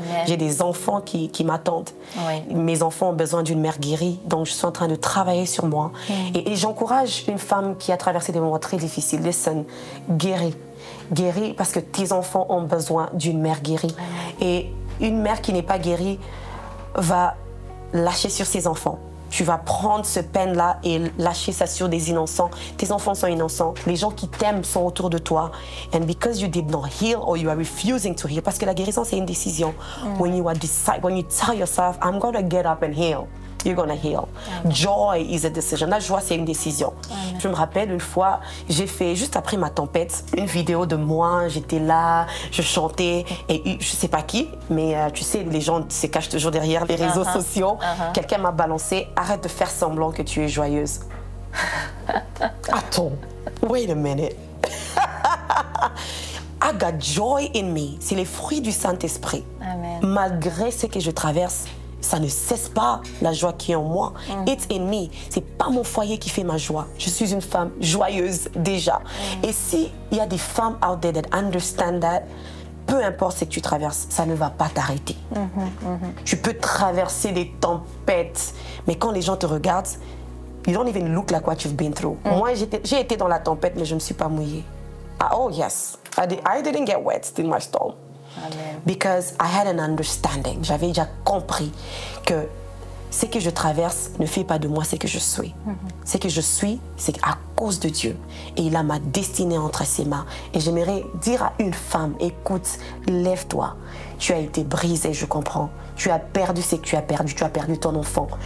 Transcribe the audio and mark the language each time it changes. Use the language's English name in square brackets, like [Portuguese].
[French] J'ai des enfants qui m'attendent. Oui. Mes enfants ont besoin d'une mère guérie, donc je suis en train de travailler sur moi. Et j'encourage une femme qui a traversé des moments très difficiles. Listen, guéris. Guéris parce que tes enfants ont besoin d'une mère guérie. Et une mère qui n'est pas guérie va lâcher sur ses enfants. Tu vas prendre ce peine-là et lâcher ça sur des innocents. Tes enfants sont innocents. Les gens qui t'aiment sont autour de toi. [English] And because you did not heal or you are refusing to heal, [French] parce que la guérison, c'est une décision. [English] When you tell yourself, I'm going to get up and heal, you're going to heal. Joy is a decision. [French] La joie, c'est une décision. Je me rappelle une fois, j'ai fait, juste après ma tempête, une vidéo de moi. J'étais là, je chantais. Et je sais pas qui, mais tu sais, les gens se cachent toujours derrière les réseaux sociaux. Quelqu'un m'a balancé, arrête de faire semblant que tu es joyeuse. Attends, [English] wait a minute. I got joy in me. [French] C'est les fruits du Saint-Esprit. Malgré ce que je traverse, ça ne cesse pas la joie qui est en moi. [English] It's in me. [French] C'est pas mon foyer qui fait ma joie. Je suis une femme joyeuse déjà. Et s'il y a des femmes [English] out there that understand that, [French] peu importe ce que tu traverses, ça ne va pas t'arrêter. Tu peux traverser des tempêtes, mais quand les gens te regardent, [English] you don't even look like what you've been through. [French] Moi, j'ai été dans la tempête, mais je ne me suis pas mouillée. [English] Oh yes, I didn't get wet in my storm. Amen. Because I had an understanding. [French] J'avais déjà compris que ce que je traverse ne fait pas de moi ce que je suis. Ce que je suis, c'est à cause de Dieu. Et il a ma destinée entre ses mains. Et j'aimerais dire à une femme, écoute, lève-toi. Tu as été brisée, je comprends. Tu as perdu ce que tu as perdu. Tu as perdu ton enfant.